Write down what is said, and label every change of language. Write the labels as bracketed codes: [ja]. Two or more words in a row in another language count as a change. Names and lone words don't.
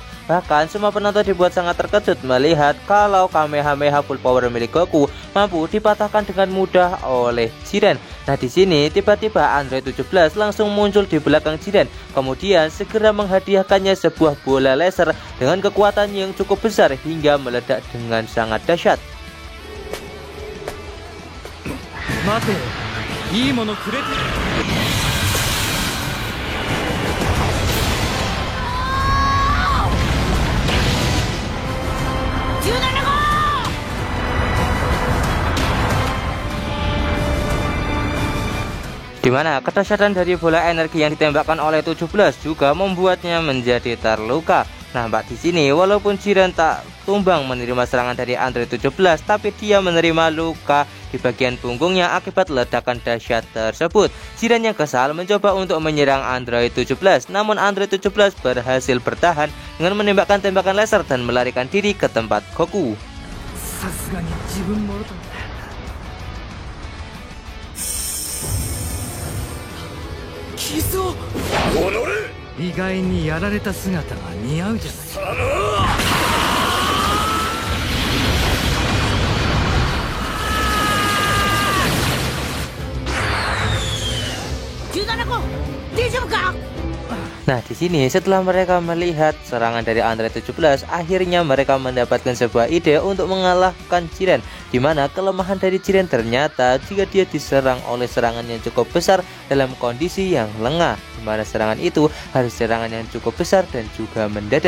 [id] Bahkan semua penonton dibuat sangat terkejut melihat kalau Kamehameha [en] full power [id] milik Goku mampu dipatahkan dengan mudah oleh Jiren. Nah, di sini tiba-tiba Android 17 langsung muncul di belakang Jiren, kemudian segera menghadiahkannya sebuah bola laser dengan kekuatan yang cukup besar hingga meledak dengan sangat dahsyat. [ja] 待て、いいものくれ。 [id] Di mana kedahsyatan dari bola energi yang ditembakkan oleh 17 juga membuatnya menjadi terluka. Nampak di sini walaupun Jiren tak tumbang menerima serangan dari Android 17, tapi dia menerima luka di bagian punggungnya akibat ledakan dahsyat tersebut. Jiren yang kesal mencoba untuk menyerang Android 17, namun Android 17 berhasil bertahan dengan menembakkan tembakan laser dan melarikan diri ke tempat Goku. [ja] Kiso! 意外にやられた姿が似合うじゃないか。 [id] Nah, di sini setelah mereka melihat serangan dari Android 17, akhirnya mereka mendapatkan sebuah ide untuk mengalahkan Jiren, di mana kelemahan dari Jiren ternyata jika dia diserang oleh serangan yang cukup besar dalam kondisi yang lengah, di mana serangan itu harus serangan yang cukup besar dan juga mendadak.